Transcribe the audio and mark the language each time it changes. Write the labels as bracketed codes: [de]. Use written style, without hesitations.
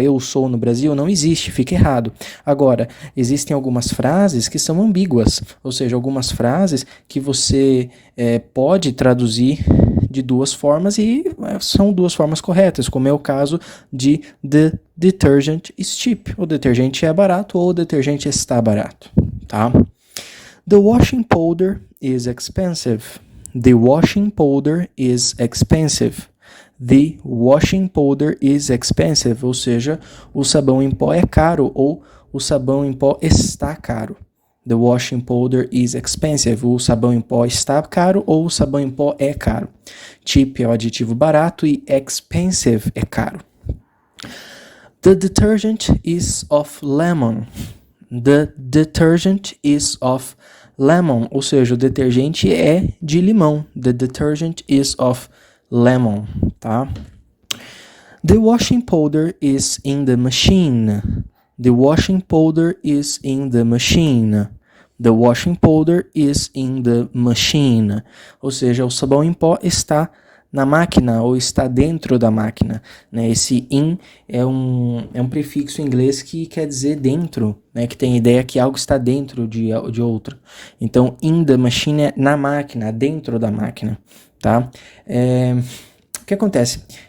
[pt] Eu sou no Brasil não existe, fica errado. Agora, existem algumas frases que são ambíguas, ou seja, algumas frases que você pode traduzir de duas formas e são duas formas corretas, como é o caso de [en] the detergent is cheap. [pt] O detergente é barato ou o detergente está barato, tá? [en] The washing powder is expensive. The washing powder is expensive. The washing powder is expensive, [pt] ou seja, o sabão em pó é caro ou o sabão em pó está caro. [en] The washing powder is expensive, [pt] o sabão em pó está caro ou o sabão em pó é caro. Cheap é o adjetivo barato e expensive é caro. [en] The detergent is of lemon. The detergent is of lemon, [pt] ou seja, o detergente é de limão. [en] The detergent is of lemon, tá? The washing powder is in the machine. The washing powder is in the machine. The washing powder is in the machine. [pt] Ou seja, o sabão em pó está na máquina ou está dentro da máquina, né? Esse in é um prefixo em inglês que quer dizer dentro, né? Que tem a ideia que algo está dentro de outro. Então, [en] in the machine [pt] é na máquina, dentro da máquina, tá? O que acontece?